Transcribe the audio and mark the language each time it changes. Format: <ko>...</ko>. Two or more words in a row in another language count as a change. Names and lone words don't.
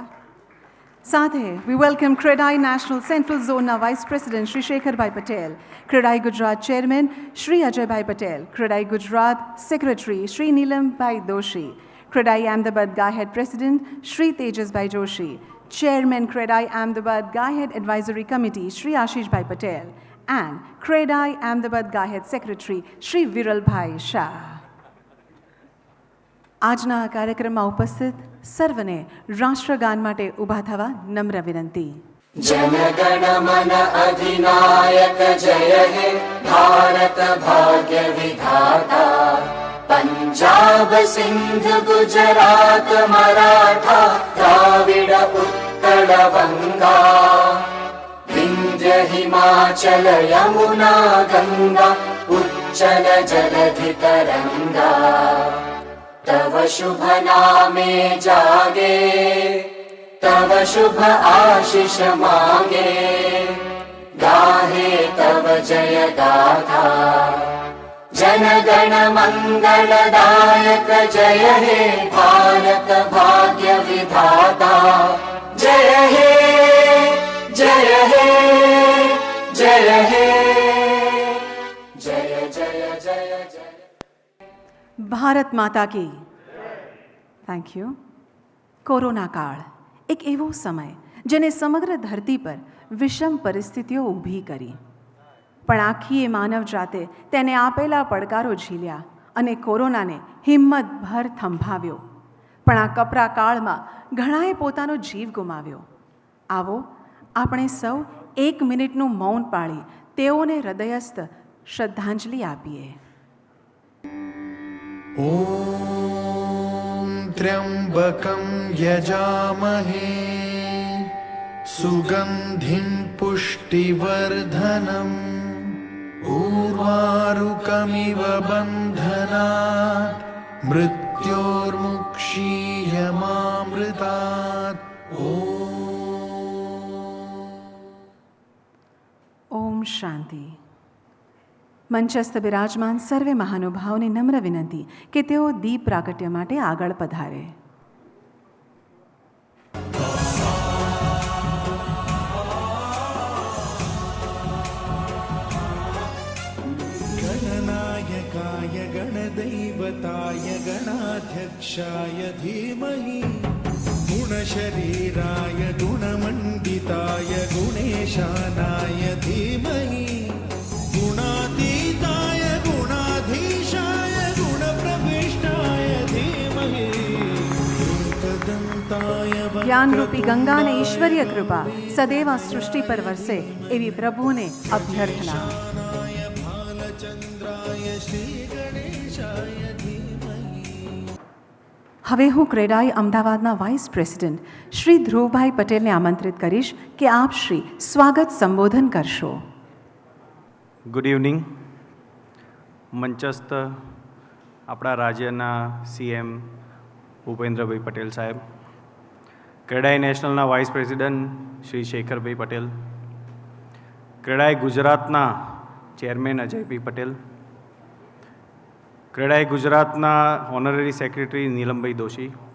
<gu>સાથે</gu> <en>we welcome</en> <gu>ક્રેડાઈ નેશનલ સેન્ટ્રલ ઝોનના</gu> <en>vice president</en> <gu>શ્રી શેખરભાઈ પટેલ, ક્રેડાઈ ગુજરાત ચેરમેન શ્રી અજયભાઈ પટેલ, ક્રેડાઈ ગુજરાત સેક્રેટરી શ્રી નીલમભાઈ દોશી, ક્રેડાઈ અહેમદાબાદ ગાયહેડ પ્રેસિડેન્ટ શ્રી તેજસભાઈ જોશી, ચેરમેન ક્રેડાઈ અહેમદાબાદ ગાયહેડ</gu> <en>advisory committee</en> <gu>શ્રી આશીષભાઈ પટેલ, એન્ડ ક્રેડાઈ અહેમદાબાદ ગાયહેડ સેક્રેટરી શ્રી વિરલભાઈ શાહ. આજના આ કાર્યક્રમમાં ઉપસ્થિત સર્વને રાષ્ટ્રગાન માટે ઊભા થવા નમ્ર વિનંતી.</gu> <bn>জনগণ মন অধিনায়ক জয় হে ভারত ভাগ্য বিধাতা, পঞ্জাব সিন্ধ গুজরাট মারাঠা দ্রাবিড় উৎকল বঙ্গ, বিন্ধ্য হিমাচল যমুনা গঙ্গা উচ্ছল জলধি তরঙ্গ, তব শুভ নামে জাগে তব শুভ আশিস মাগে, গাহে তব জয় গাথা জন গণ মঙ্গলদায়ক জয় হে ভারত ভাগ্য বিধাতা, জয় হে জয় হে জয় হে জয় জয় জয় জয়.</bn> <hi>भारत माता की.</hi> <en>thank you.</en> <gu>કોરોના કાળ એક એવો સમય જેને સમગ્ર ધરતી પર વિષમ પરિસ્થિતિઓ ઊભી કરી, પણ આખી એ માનવ જાતે તેને આપેલા પડકારો ઝીલ્યા અને કોરોનાને હિંમતભર થંભાવ્યો. પણ આ કપરા કાળમાં ઘણાએ પોતાનો જીવ ગુમાવ્યો. આવો આપણે સૌ 1 મિનિટનું મૌન પાળી તેઓને હૃદયસ્થ શ્રદ્ધાંજલિ આપીએ.</gu> <sa>ॐ त्र्यम्बकं यजामहे सुगन्धिं पुष्टिवर्धनम् उर्वारुकमिव बन्धनात् मृत्योर्मुक्षीयमामृतात्.</sa> <gu>ઓમ શાંતિ. મંચસ્થ બિરાજમાન સર્વે મહાનુભાવોને નમ્ર વિનંતી કે તેઓ દીપ પ્રાગટ્ય માટે આગળ પધારે.</gu> <sa>गणनायकाय गणदैवताय गणाध्यक्षाय धीमहि, गुणशरीराय गुणमण्डिताय गुणेशानाय धीमहि, गुणातीताय गुणाधीशाय गुणप्रविष्टाय धीमहि, एकदन्ताय</sa> <gu>જ્ઞાનરૂપી ગંગા અને ઈશ્વરીય કૃપા સદૈવ આ સૃષ્ટિ પર વરસે એવી પ્રભુને અભ્યર્થના.</gu> <sa>भालचन्द्राय श्रीगणेशाय धीमहि.</sa> <gu>હવે હું ક્રેડાઈ અમદાવાદના</gu> <en>vice president</en> <gu>શ્રી ધ્રુવભાઈ પટેલને આમંત્રિત કરીશ કે આપ શ્રી સ્વાગત સંબોધન કરશો.</gu> <en>good evening.</en> <gu>મંચસ્થ આપણા રાજ્યના સીએમ ભૂપેન્દ્રભાઈ પટેલ સાહેબ, ક્રેડાઈ નેશનલના</gu> <en>vice president</en> <gu>શ્રી શેખરભાઈ પટેલ, ક્રેડાઈ ગુજરાતના ચેરમેન અજયભાઈ પટેલ, ક્રેડાઈ ગુજરાતના</gu> <en>honorary secretary</en> <gu>નીલમભાઈ દોશી,</gu>